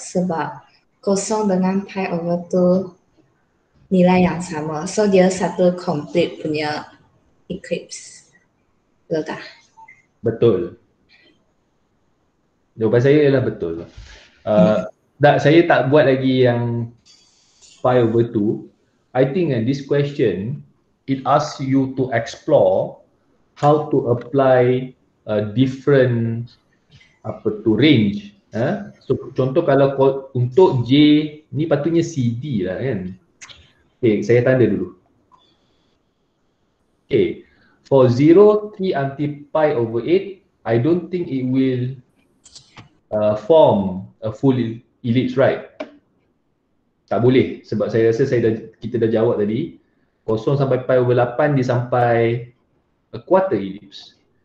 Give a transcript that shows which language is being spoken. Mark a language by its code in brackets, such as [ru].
[ms] Sebab kosong dengan pi over 2 nilai yang sama. So dia satu complete punya eclipse. Betul tak? Betul. Jawapan saya ialah betul. Saya tak buat lagi yang pi over 2. [en] I think this question, it asks you to explore how to apply different range. [ms] So contoh kalau untuk J ni patutnya CD lah kan. Okay, saya tanda dulu. Okay. [en] For 0, 3 until pi over 8, I don't think it will form a full ellipse, right? [ms] Tak boleh, sebab saya rasa kita dah jawab tadi. 0 sampai pi over 8 dia sampai [en] a quarter ellipse.